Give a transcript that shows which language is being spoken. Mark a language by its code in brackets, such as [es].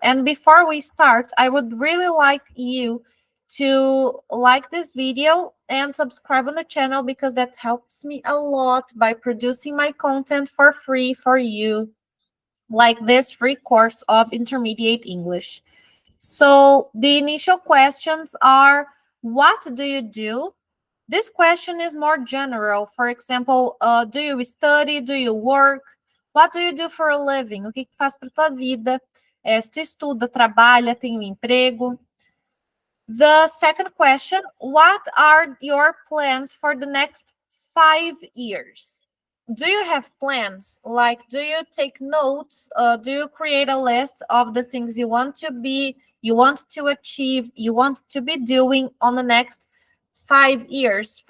[en] And before we start, I would really like you to like this video and subscribe on the channel, because that helps me a lot by producing my content for free for you, like this free course of Intermediate English. So the initial questions are, what do you do? This question is more general. For example, do you study? Do you work? What do you do for a living? [pt] O que que faz para tua vida? Se tu estuda, trabalha, tem um emprego. [en] The second question, what are your plans for the next 5 years? Do you have plans? Like, do you take notes? Do you create a list of the things you want to be, you want to achieve, you want to be doing on the next 5 years?